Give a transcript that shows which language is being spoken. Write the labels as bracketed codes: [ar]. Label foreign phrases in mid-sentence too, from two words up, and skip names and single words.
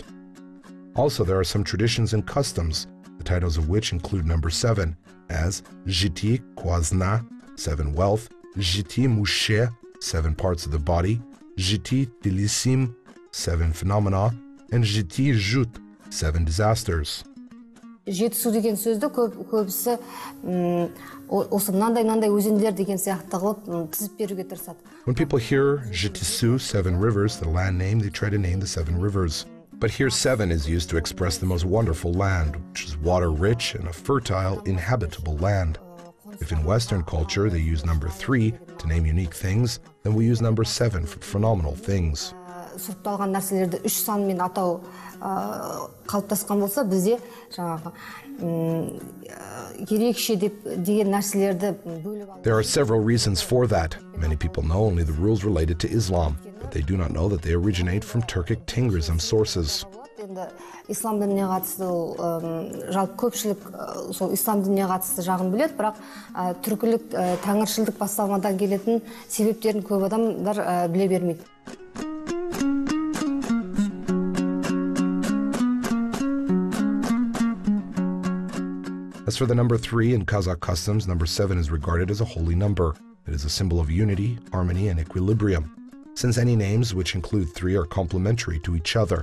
[en] Also, there are some traditions and customs, the titles of which include number 7, as [kk] Жеті қазына, [en] 7 wealth, [kk] Жеті мүше, [en] 7 parts of the body, [kk] Жеті тілсім, [en] 7 phenomena, and [kk] Жеті жұт, [en] 7 disasters. [kk] Жетісу деген сөзді көбісі осы мынандай өзендер деген сияқты қылып тізіп беруге тырысады. [en] When people hear Jitisu, 7 rivers, the land name, they try to name the 7 rivers. But here 7 is used to express the most wonderful land, which is water-rich and a fertile, inhabitable land. If in Western culture they use number 3 to name unique things, then we use number 7 for phenomenal things. [kk] Сұрыпталған нәрселерді 3 санмен атау қалыптасқан болса, бізде жаңағы ерекше деген нәрселерді бөліп алып. [en] There are several reasons for that. Many people know only the rules related to Islam, but they do not know that they originate from Turkic Tengrism sources. [kk] Енді ислам дініне қатысты жалпы көпшілік сол ислам дініне қатысты жағын біледі, бірақ түркілік тәңіршілдік басталмадан келетін себептерін көп адамдар біле бермейді. [en] As for the number 3 in Kazakh customs, number 7 is regarded as a holy number. It is a symbol of unity, harmony, and equilibrium, since any names which include 3 are complementary to each other.